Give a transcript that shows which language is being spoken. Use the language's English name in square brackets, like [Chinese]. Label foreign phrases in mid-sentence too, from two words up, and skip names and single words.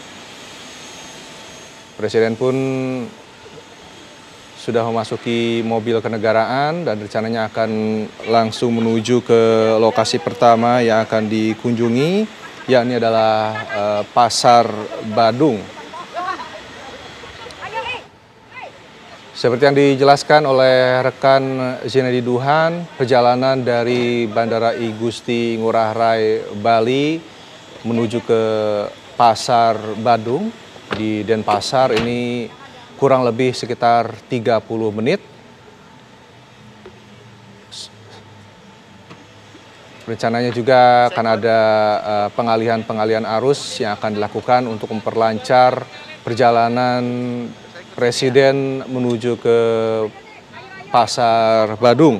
[Indonesian] Presiden pun sudah memasuki mobil kenegaraan dan rencananya akan langsung menuju ke lokasi pertama yang akan dikunjungi, yakni adalah Pasar Badung. Seperti yang dijelaskan oleh rekan Zinedi Duhan, perjalanan dari Bandara I Gusti Ngurah Rai Bali menuju ke Pasar Badung di Denpasar ini kurang lebih sekitar 30 menit. Rencananya juga akan ada pengalihan arus yang akan dilakukan untuk memperlancar perjalanan Presiden menuju ke Pasar Badung.